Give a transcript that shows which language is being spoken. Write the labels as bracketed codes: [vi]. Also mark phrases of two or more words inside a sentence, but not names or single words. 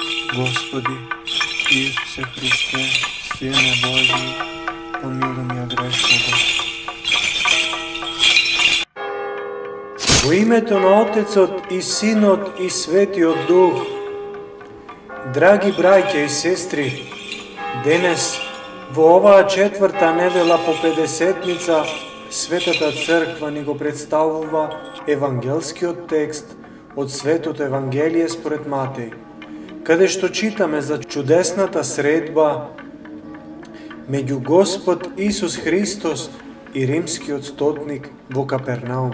[sr] Gospodi Isuse Hrisте, Sine Božji, pomiluj me grešnoga. [mk] U imето на Отецот и Синот и Светиот Дух, драги браќа и сестри, денес во оваа четврта недела по Педесетница Светата Црква ни го представува евангелскиот текст од Светото Евангелие според Матеј, каде што читаме за чудесната средба меѓу Господ Исус Христос и римскиот стотник во Капернаум.